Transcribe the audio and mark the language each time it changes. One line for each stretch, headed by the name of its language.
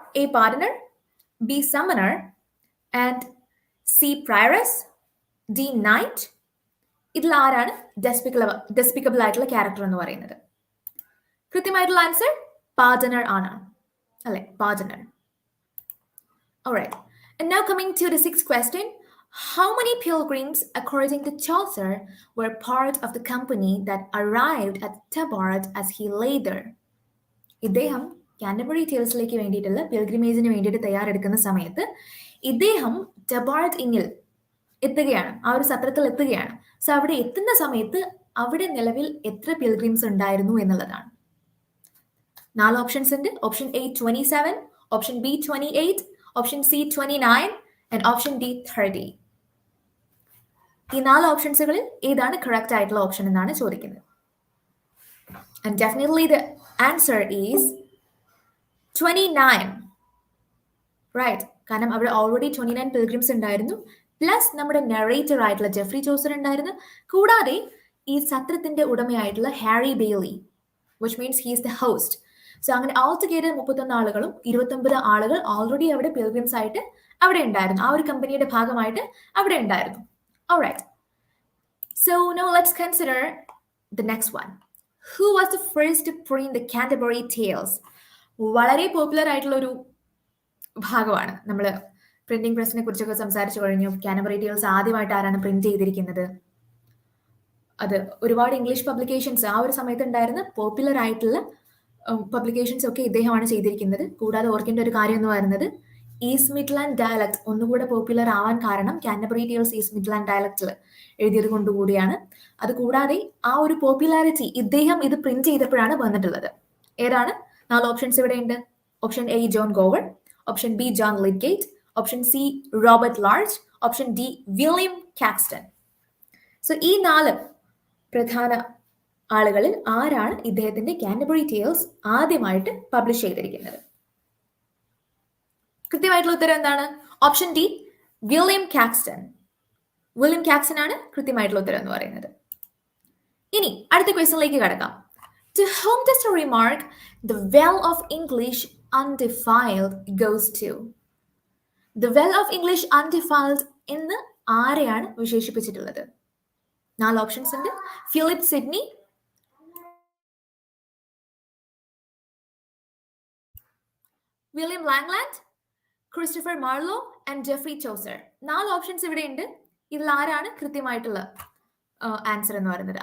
Malayalam: A partner, B സമണർ and C പ്രയറസ്, D night. ഇതിൽ ആരാണ് ഡെസ്പിക്കബിൾ ആയിട്ടുള്ള ക്യാരക്ടർ എന്ന് പറയുന്നത്? കൃത്യമായിട്ടുള്ള ആൻസർ പാർട്ണർ ആണ് അല്ലെ?
English: Partner. Alright. And now coming to the sixth question. How many pilgrims, according to Chaucer, were part of the company that arrived at Tabard as he lay there?
Malayalam: ഇദ്ദേഹം Canterbury ടേൽസിലേക്ക് വേണ്ടിയിട്ടുള്ള പിൽഗ്രിമേജിന് വേണ്ടിയിട്ട് തയ്യാറെടുക്കുന്ന സമയത്ത് ഇദ്ദേഹം ടബാർഡ് ഇന്നിൽ എത്തുകയാണ്, ആ ഒരു സത്രത്തിൽ എത്തുകയാണ്. സോ അവിടെ എത്തുന്ന സമയത്ത് അവിടെ നിലവിൽ എത്ര പിൽഗ്രിംസ് ഉണ്ടായിരുന്നു എന്നുള്ളതാണ്. 4 ഓപ്ഷൻസ് ഉണ്ട്. Option A 27, option B 28, option C 29 and option D 30. ഈ 4 ഓപ്ഷൻസുകളിൽ ഏതാണ് കറക്റ്റ് ആയിട്ടുള്ള ഓപ്ഷൻ എന്നാണ് ചോദിക്കുന്നത്.
English: And definitely the answer is 29. Right.
Malayalam: കാരണം അവിടെ ഓൾറെഡി 29 പിൽഗ്രിംസ് ഉണ്ടായിരുന്നു. പ്ലസ് നമ്മുടെ നറേറ്റർ ആയിട്ടുള്ള ജെഫ്രി ചോസർ ഉണ്ടായിരുന്നു. കൂടാതെ ഈ സത്രത്തിന്റെ ഉടമയായിട്ടുള്ള Harry Bailey,
English: Which means he is the host.
Malayalam: So അങ്ങനെ ഓൾ ടുഗെദർ 31 ആളുകളും 29 ആളുകൾ ഓൾറെഡി അവിടെ പിൽഗ്രിംസ് ആയിട്ട് അവിടെ ഉണ്ടായിരുന്നു. ആ ഒരു കമ്പനിയുടെ ഭാഗമായിട്ട് അവിടെ ഉണ്ടായിരുന്നു.
English: Alright. So now let's consider the next one. Who was the first to print the Canterbury Tales?
Malayalam: വളരെ പോപ്പുലർ ആയിട്ടുള്ള ഒരു ഭാഗമാണ്. നമ്മൾ പ്രിന്റിംഗ് പ്രസിനെ കുറിച്ചൊക്കെ സംസാരിച്ചു കഴിഞ്ഞു. കാൻറ്റർബറി ടേൽസ് ആദ്യമായിട്ട് ആരാണ് പ്രിന്റ് ചെയ്തിരിക്കുന്നത്? അത് ഒരുപാട് ഇംഗ്ലീഷ് പബ്ലിക്കേഷൻസ് ആ ഒരു സമയത്ത് ഉണ്ടായിരുന്ന പോപ്പുലർ ആയിട്ടുള്ള പബ്ലിക്കേഷൻസ് ഒക്കെ ഇദ്ദേഹമാണ് ചെയ്തിരിക്കുന്നത്. കൂടാതെ ഓർക്കേണ്ട ഒരു കാര്യം എന്ന് പറയുന്നത് ഈസ്റ്റ് മിഡ്ലാൻഡ് ഡയലക്ട് ഒന്നുകൂടെ പോപ്പുലർ ആവാൻ കാരണം കാൻറ്റർബറി ടേൽസ് ഈസ്റ്റ് മിഡ്ലാൻഡ് ഡയലക്റ്റിൽ എഴുതിയത് കൊണ്ടുകൂടിയാണ്. അത് കൂടാതെ ആ ഒരു പോപ്പുലാരിറ്റി ഇദ്ദേഹം ഇത് പ്രിന്റ് ചെയ്തപ്പോഴാണ് വന്നിട്ടുള്ളത്. ഏതാണ്? 4 ഓപ്ഷൻസ് ഇവിടെ ഉണ്ട്. Option A John Gower, option B John ലിഡ്ഗേറ്റ്, option C Robert large, option D William Caxton. So ഈ 4 പ്രധാന ആളുകളിൽ ആരാണ് ഇദ്ദേഹത്തിന്റെ കാൻറ്റർബറി ടേൽസ് ആദ്യമായിട്ട് പബ്ലിഷ് ചെയ്തിരിക്കുന്നത്? കൃത്യമായിട്ടുള്ള ഉത്തരം എന്താണ്? Option D William Caxton. William Caxton ആണ് കൃത്യമായിട്ടുള്ള ഉത്തരം എന്ന് പറയുന്നത്. ഇനി അടുത്ത ക്വസ്റ്റ്യനിലേക്ക് കടക്കാം.
English: To whom does the remark the well of English undefiled goes to? The well of English undefiled
Malayalam: എന്ന് ആരെയാണ് വിശേഷിപ്പിച്ചിട്ടുള്ളത്? 4 ഓപ്ഷൻസ് ഉണ്ട്. Philip Sydney, William Langland, Christopher Marlow and Jeffrey Chaucer. 4 options ഇവിടെ ഉണ്ട്. ഇതിൽ ആരാണ് കൃത്യമായിട്ടുള്ള ആൻസർ എന്ന് പറയുന്നത്?